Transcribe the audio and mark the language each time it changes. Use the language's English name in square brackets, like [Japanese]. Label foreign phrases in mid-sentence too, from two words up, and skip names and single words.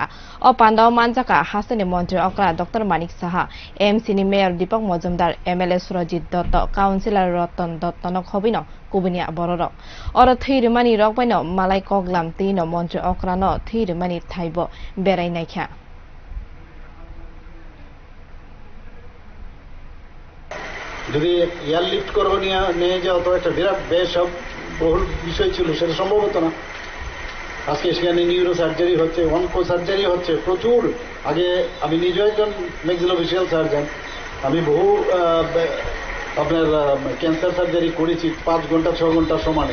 [Kok Borok] O panda manjaka Hasani Montre Okra Dr. Manik Saha, MC ni Mayor Deepak Mojumdar, MLA Surajit Dotto, Councillor Roton Dottonok Hobino, Kubinia Bororo. Ora 3 mani Rokbino, Malay Koglam Tino Montre Okra no 3 mani Taibo, Berai Naika. [Bangla] যদি এয়ারলিফট করবো নিয়ে যাওয়া তো একটা বিরাট বেসব বহুল বিষয় ছিল, সেটা সম্ভব হতো না। আজকে সেখানে [English] neuro surgery [Bangla] হচ্ছে, [English] onco surgery [Bangla] হচ্ছে প্রচুর। আগে আমি নিজেও একজন [English] maxillofacial surgeon, [Bangla] আমি বহু আপনার [English] cancer surgery [Bangla] করেছি 5 ঘন্টা 6 ঘন্টা সমানে।